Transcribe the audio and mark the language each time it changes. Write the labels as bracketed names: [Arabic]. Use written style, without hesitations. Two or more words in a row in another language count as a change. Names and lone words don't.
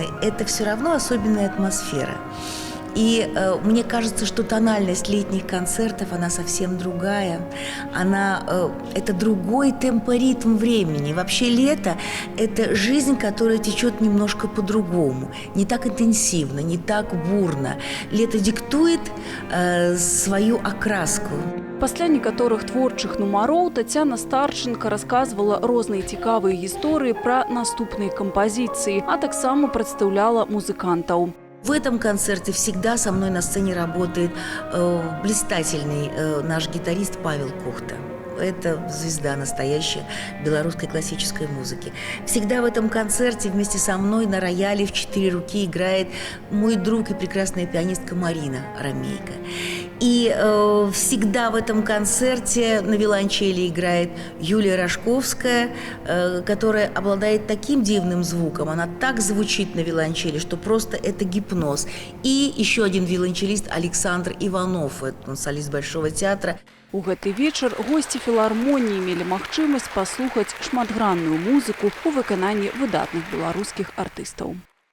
[Russian] Это все равно особенная атмосфера. И мне кажется, что тональность летних концертов, она совсем другая. Это другой темпоритм времени. Вообще лето – это жизнь, которая течет немножко по-другому. Не так интенсивно, не так бурно. Лето диктует свою окраску. [Belarusian] Пасля некаторых творчых нумароў Тацяна Старченко расказвала розныя цікавыя гісторыі пра наступныя кампазіцыі, а таксама прадстаўляла музыкантаў. [Russian] В этом концерте всегда со мной на сцене работает блистательный наш гитарист Павел Кухта. Это звезда настоящая белорусской классической музыки. Всегда в этом концерте вместе со мной на рояле в 4 руки играет мой друг и прекрасная пианистка Марина Ромейко. И всегда в этом концерте на виолончели играет Юлия Рожковская, которая обладает таким дивным звуком. Она так звучит на виолончели, что просто это гипноз. И еще один виолончелист Александр Иванов, это солист Большого театра. [Belarusian] У гэты вечар госці філармоніі мелі магчымасць паслухаць шматгранную музыку ў выкананні выдатных беларускіх артыстаў.